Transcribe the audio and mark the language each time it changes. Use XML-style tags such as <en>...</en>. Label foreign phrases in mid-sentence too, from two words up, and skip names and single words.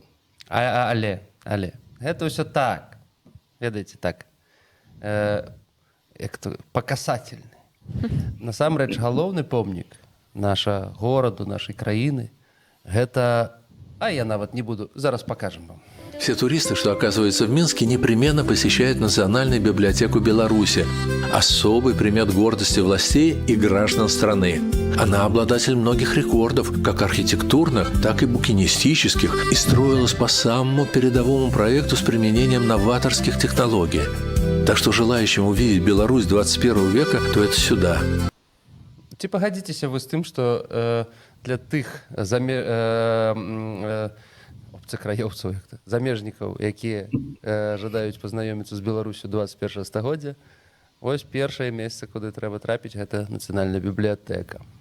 <be>Але, гэта ўсё так, ведаеце, так, як то пакасательны. Насамрэч галоўны помнік наша гораду, нашай краіны, гэта, а я нават не буду, зараз покажем вам.</be> <ru>Все туристы, что оказываются в Минске, непременно посещают Национальную библиотеку Беларуси, особый примет гордости властей и граждан страны. Она обладатель многих рекордов, как архитектурных, так и букинистических, и строилась по самому передовому проекту с применением новаторских технологий. Так что желающим увидеть Беларусь 21 века, то это сюда.</ru> <be>Ці пагадзіцеся вы з тым, што для тых краёўцаў, замежнікаў, якія жадаюць пазнаёміцца з Беларусю 21 стагоддзя, вось першае месца, куды трэба трапіць, гэта Нацыянальная бібліятэка.</be>